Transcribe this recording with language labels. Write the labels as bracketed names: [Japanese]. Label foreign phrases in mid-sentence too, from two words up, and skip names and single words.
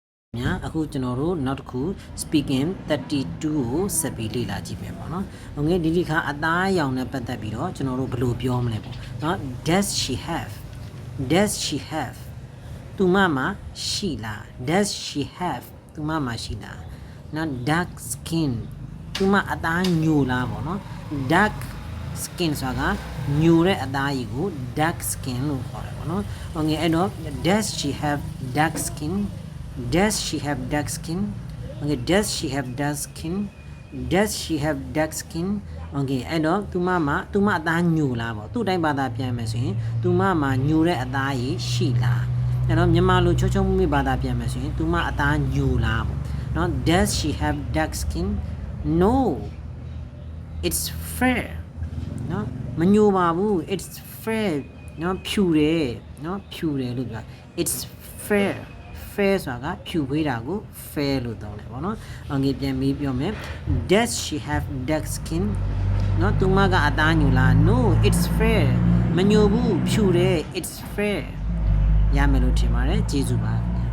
[Burmese] များအခုကျွန်တော်တို့နောက်တစ်ခု speaking 32ကိုဆက်ပြီးလေ့လာကြည့်မယ်ပေါ့နော်။ဟုတ်ကဲ့ဒီခါအသား အရောင်နဲ့ပတ်သက်ပြီးတော့ကျွန်တော်တို့ဘယ်လိုပြောမလဲပေါ့။နော် [English] does she have [Burmese] သူမမှာရှိလား [English] does she have [Burmese] သူမမှာရှိလား။နော် [English] dark skin [Burmese] သူမအသားညိုလားပေါ့နော်။ [English] dark skin [Burmese] ဆိုတာကညိုတဲ့အသားကြီးကို [English] dark skin [Burmese] လို့ခေါ်တယ်ပေါ့နော်။ဟုတ်ကဲ့အဲ့တော့ [English] does she have dark skin Does she have dark skin? Okay, does she have dark skin? Does she have dark skin? [Burmese] Okay, အဲ့တော့သူမအသားညိုလားပေါ့သူ့တိုင်းဘာသာပြန်မယ်ဆိုရင်သူမမှာညိုတဲ့အသားကြီးရှိလားအဲ့တော့မြန်မာလိုချောချောမွေ့ဘာသာပြန်မယ်ဆိုရင်သူမအသားညိုလားပေါ့နော် [English] Does she have dark skin? No. It's fair. [Burmese] နော်မညိုပါဘူး [English] It's fair. [Burmese] နော်ဖြူတယ်နော်ဖြူတယ်လို့ပြော [English] It's fair. [Burmese] fair ဆိုတာကဖြူခွေးတာကို fair လို့သုံးတယ်ပေါ့နော်။ငါပြန်ပြီးပြောမယ် [English] Does she have dark skin [Burmese] နော်သူမကအသားညိုလား [English] No it's fair [Burmese] မညိုဘူးဖြူတယ် [English] It's fair [Burmese] ရမယ်လို့ထင်ပါတယ်ကျေးဇူးပါ